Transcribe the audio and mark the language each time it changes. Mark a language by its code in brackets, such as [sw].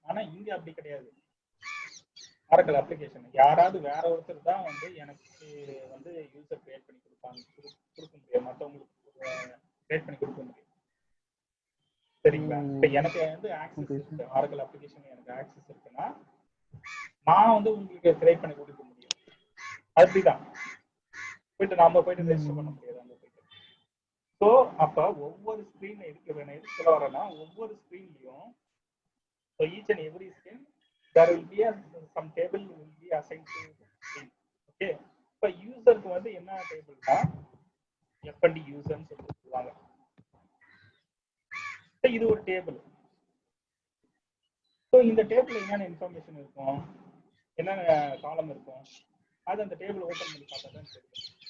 [ta] ஆனா இங்க அப்படி கிடையாது. ஆரக்கிள் அப்ளிகேஷன் யாராவது வேற ஒருத்தர் தான் வந்து எனக்கு வந்து யூசர் கிரியேட் பண்ணி கொடுக்க முடியும், மற்றவங்களுக்கு கிரியேட் பண்ணி கொடுக்க முடியும். சரிங்களா? இப்ப எனக்கு வந்து ஆக்சஸ் இருக்கு, ஆரக்கிள் அப்ளிகேஷன் எனக்கு ஆக்சஸ் இருக்குன்னா நான் வந்து உங்களுக்கு கிரியேட் பண்ணி கொடுக்க முடியும். அப்படிதான் போயிட்டு நாம போயிட்டு ரெஜிஸ்டர் பண்ண முடியாது அங்க போயிட்டு. ஸோ அப்ப ஒவ்வொரு ஸ்கிரீன்ல எதுக்கு சொல்ல வரேன்னா, ஒவ்வொரு ஸ்கிரீன்லயும் [en] each and every screen there will be some table will be assigned to screen. [ta] Okay, இப்ப யூசருக்கு வந்து என்ன டேபிள்னா F&D யூசர்னு சொல்லுவாங்க. இது ஒரு டேபிள். ஸோ இந்த டேபிள் என்னென்ன இன்ஃபர்மேஷன் இருக்கும், என்னென்ன காலம் இருக்கும், அது அந்த டேபிள் ஓப்பன் பண்ணி பார்த்தா தான் தெரியும்.